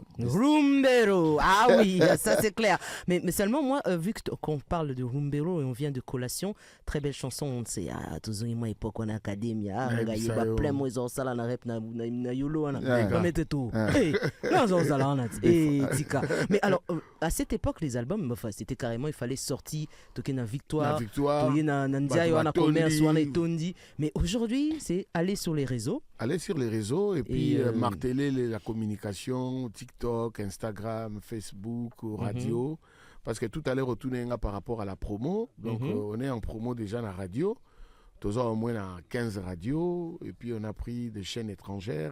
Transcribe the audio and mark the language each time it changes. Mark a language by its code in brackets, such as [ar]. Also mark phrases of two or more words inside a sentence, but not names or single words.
[fr] Rumbero, ah oui, ça c'est clair. Mais seulement moi, vu qu'on parle de Rumbero et on vient de collation, très belle chanson, on sait, toujours moi époque en académie, il y a plein de gens qui ont rep na yolo, on mettait tout. Mais alors, à cette époque, les albums, c'était carrément, il fallait sortir, toquer na victoire, toquer na ndiayo, na commerce, na tondi. Mais aujourd'hui, c'est aller sur les réseaux. Aller sur les réseaux et puis marteler la communication, TikTok, Instagram, Facebook, radio. Parce que tout à l'heure, retourner par rapport à la promo. Donc, on est en promo déjà dans la radio. Toujours au moins dans 15 radios. Et puis, on a pris des chaînes étrangères.